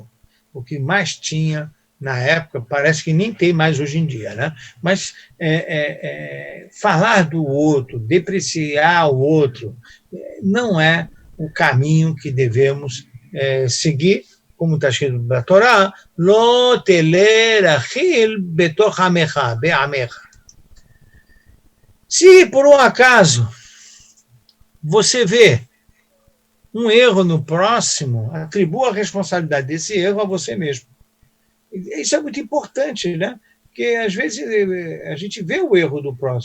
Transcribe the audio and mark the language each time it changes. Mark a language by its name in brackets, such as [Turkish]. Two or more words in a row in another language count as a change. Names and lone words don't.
[Portuguese] O que mais tinha na época, parece que nem tem mais hoje em dia, né? Mas falar do outro, depreciar o outro, não é o caminho que devemos seguir, como está escrito na Torá, [Hebrew] לא תלך רכיל בתוך עמך בעמך. [Portuguese] Se, por um acaso, você vê um erro no próximo, atribua a responsabilidade desse erro a você mesmo. Isso é muito importante, né? Porque, às vezes, a gente vê o erro do próximo.